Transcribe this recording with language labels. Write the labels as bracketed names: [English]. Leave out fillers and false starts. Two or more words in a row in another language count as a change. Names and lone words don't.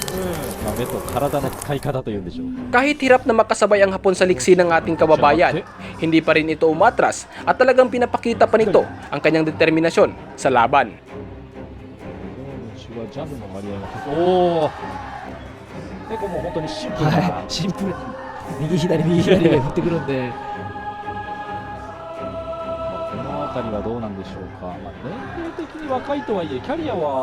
[Japanese] まあ、目と体の使い方というんでしょう。 [Filipino] Kahit hirap na makasabay ang Hapon sa liksi ng ating kababayan, hindi pa rin ito umatras at talagang pinapakita pa nito ang kanyang determinasyon sa laban. [Japanese] ジャブの割合が結構、おお、結構もう本当にシンプルな、はい、シンプルに右左右左で振ってくるんでこの辺りはどうなんでしょうか。まあ、年齢的に若いとはいえキャリアは